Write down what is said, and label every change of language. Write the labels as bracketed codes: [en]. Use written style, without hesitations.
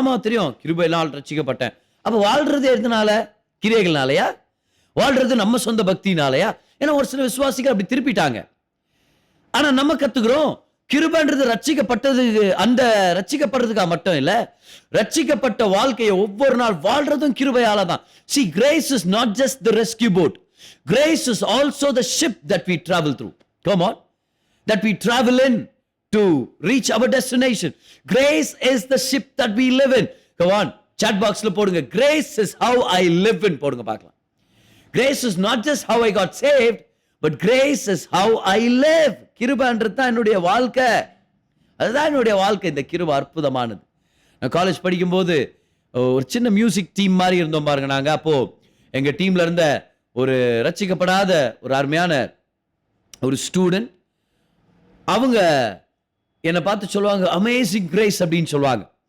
[ta] ஆமா தெரியும், கிருபையினால் ரட்சிக்கப்பட்டேன். அப்ப வாழ்றது எதுனால? கிரியைகள்னாலயா? வாழ்றது நம்ம சொந்த பக்தினாலயா? ஏன்னா ஒரு சில விசுவாசிகள் அப்படி திருப்பிட்டாங்க. ஆனா நம்ம கத்துக்கிறோம், கிருபைன்றது ரட்சிக்கப்பட்டது, அந்த ரட்சிக்கப்படுறதுக்காக மட்டும் இல்ல, ரட்சிக்கப்பட்ட வாழ்க்கையை ஒவ்வொரு நாள் வாழ்றதும் கிருபையால தான். [en] See, grace is not just the rescue boat. Grace is also the ship that we travel through. Come on. That we travel in to reach our destination. Grace is the ship that we live in. Come on. [ta] Chat boxல போடுங்க. [en] Grace is how I live in. [ta] போடுங்க பார்க்கலாம். [en] Grace is not just how I got saved, but grace is how I live. [ta] கிருபைன்றது தான் என்னுடைய வாழ்க்கை. அதுதான் என்னுடைய வாழ்க்கை. இந்த கிருபை அற்புதமானது. நான் காலேஜ் படிக்கும்போது ஒரு சின்ன மியூசிக் டீம் மாதிரி இருந்தோம் பாருங்க நாங்க. அப்போ எங்க டீம்ல இருந்த ஒரு ரட்சிக்கப்படாத ஒரு அருமையான ஒரு ஸ்டூடெண்ட், அவங்க என்னை பார்த்து சொல்லுவாங்க, அமேசிங் கிரேஸ் அப்படின்னு சொல்லுவாங்க.